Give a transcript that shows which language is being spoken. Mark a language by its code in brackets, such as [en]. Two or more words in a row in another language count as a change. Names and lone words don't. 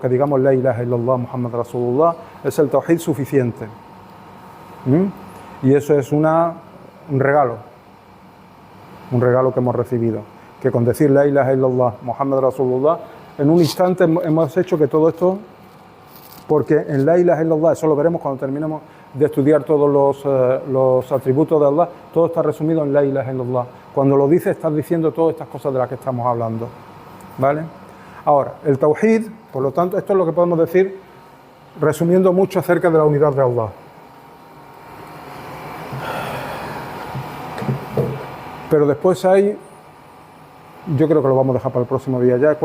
[es] Que digamos [ar] لا إله إلا الله محمد رسول الله, [es] es el Tawhid suficiente. Y eso es un regalo que hemos recibido. Que con decir [ar] لا إله إلا الله محمد رسول الله, [es] en un instante hemos hecho que todo esto, porque en [ar] لا إله إلا الله, [es] eso lo veremos cuando terminemos de estudiar todos los atributos de Allah, todo está resumido en [ar] لا إله إلا الله. [es] Cuando lo dices, estás diciendo todas estas cosas de las que estamos hablando. ¿Vale? Ahora, el Tawhid, por lo tanto, esto es lo que podemos decir resumiendo mucho acerca de la unidad de Allah. Pero después hay, yo creo que lo vamos a dejar para el próximo día ya.